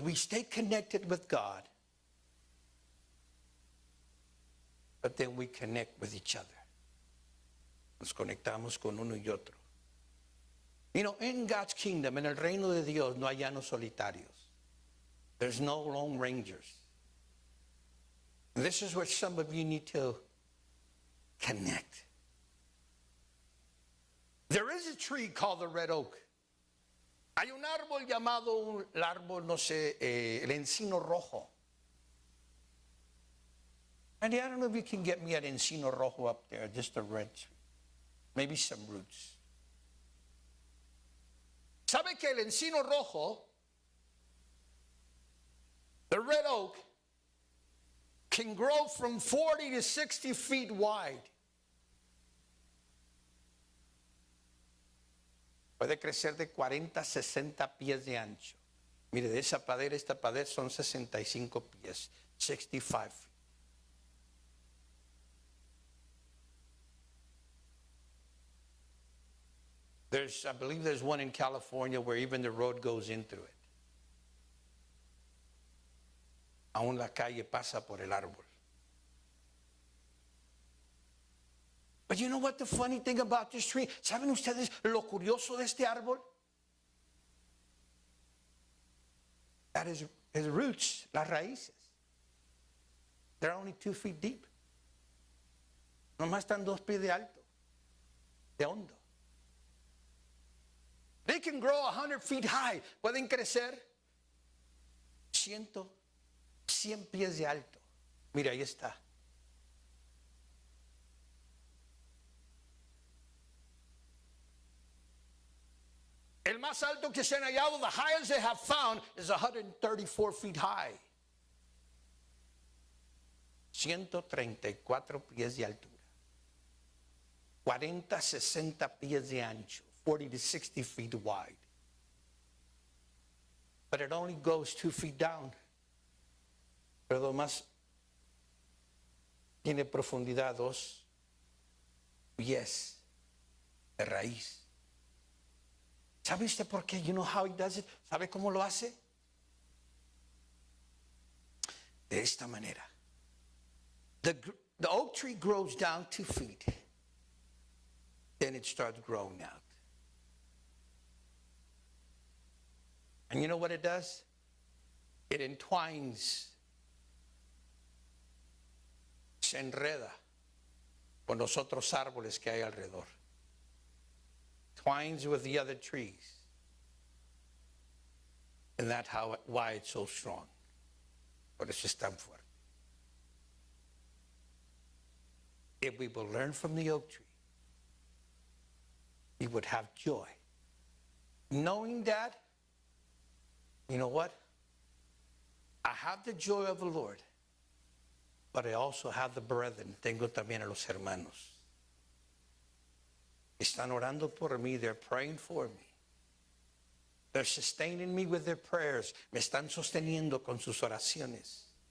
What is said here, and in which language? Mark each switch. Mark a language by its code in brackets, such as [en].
[en] We stay connected with God. But then we connect with each other. [es] Nos conectamos con uno y otro. [en] You know, in God's kingdom, [es] en el reino de Dios, no hay llanos solitarios. [en] There's no lone rangers. And this is where some of you need to connect. There is a tree called the red oak. [es] Hay un árbol llamado, el árbol, no sé, el encino rojo. [en] And I don't know if you can get me an encino rojo up there, just a red tree. Maybe some roots. [es] ¿Sabe que el encino rojo [en] The red oak can grow from 40 to 60 feet wide. [es] Puede crecer de 40 a 60 pies de ancho. Mire, de esa pared a esta pared son 65 pies, [en] 65 feet. I believe there's one in California where even the road goes into it. [es] Aún la calle pasa por el árbol. [en] But you know what the funny thing about this tree? [es] ¿Saben ustedes lo curioso de este árbol? [en] That is his roots, [es] las raíces. [en] They're only 2 feet deep. [es] Nomás están 2 pies de alto, de hondo. [en] They can grow 100 feet high. [es] Pueden crecer 100 pies de alto. Mira, ahí está. El más alto que se han hallado, [en] the highest they have found, is 134 feet high. [es] 134 pies de altura. 40, 60 pies de ancho. [en] 40 to 60 feet wide. But it only goes 2 feet down. [es] Pero lo más tiene profundidad 2 pies de raíz. ¿Sabe usted por qué? [en] You know how he does it? [es] ¿Sabe cómo lo hace? De esta manera. [en] The oak tree grows down 2 feet. Then it starts growing out. And you know what it does? It entwines, [es] se enreda con los otros árboles que hay alrededor. [en] Twines with the other trees. And that's why it's so strong. [es] Por eso es tan fuerte. [en] If we will learn from the oak tree, we would have joy. Knowing that, you know what? I have the joy of the Lord, but I also have the brethren. [es] Tengo también a los hermanos. Están orando por mí. [en] They're praying for me. They're sustaining me with their prayers. [es] Me están sosteniendo con sus oraciones.